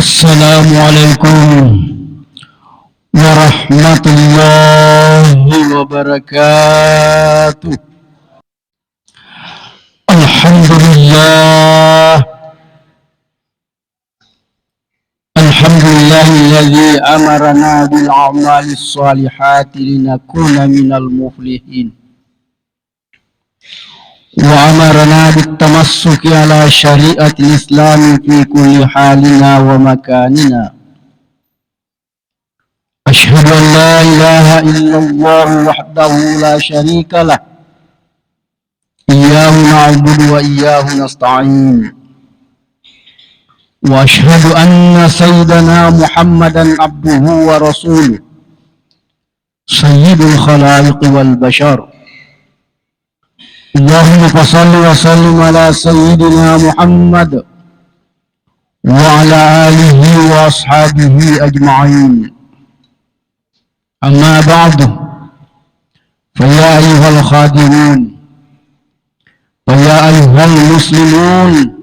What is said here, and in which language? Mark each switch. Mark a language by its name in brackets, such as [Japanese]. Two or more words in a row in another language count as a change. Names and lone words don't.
[Arabic] السلام عليكم ورحمة الله وبركاته. Alhamdulillah. الحمد لله الذي أمرنا بالأعمال الصالحة لنكون من المفلحين. وأمرنا بالتمسك على شريعة الإسلام في كل حالنا ومكاننا. أشهد أن لا إله إلا الله وحده لا شريك له إياه نعبد وإياه نستعين وأشهد أن سيدنا محمدا عبده ورسوله سيد الخلائق والبشر اللهم صل وسلم على سيدنا محمد وعلى آله وأصحابه أجمعين أما بعد فيا أيها الخادمون ويا أيها المسلمون